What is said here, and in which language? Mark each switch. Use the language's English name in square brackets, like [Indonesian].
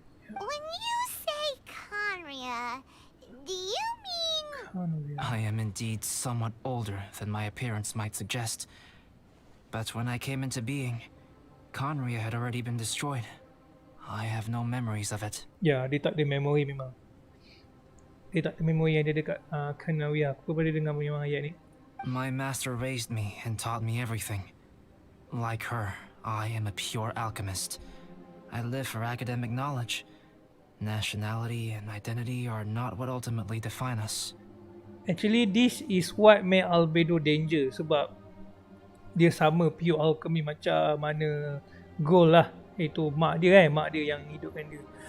[English] When you say Conria, do you mean... I am indeed somewhat older than my appearance might suggest. But when I came into being, Conria had already been destroyed. I have no memories of it. [Malay] Ya, dia tak ada memory memang. Dia tak ada memory yang dia dekat Conria. Aku boleh dengar memang ayat ni. [English] My master raised me and taught me everything. Like her, I am a pure alchemist. I live for academic knowledge. Nationality and identity are not what ultimately define us. Actually, this is what made Albedo danger. [Malay] Sebab dia sama pure alchemy macam mana Gold lah. Itu mak dia kan, mak dia yang hidupkan dia.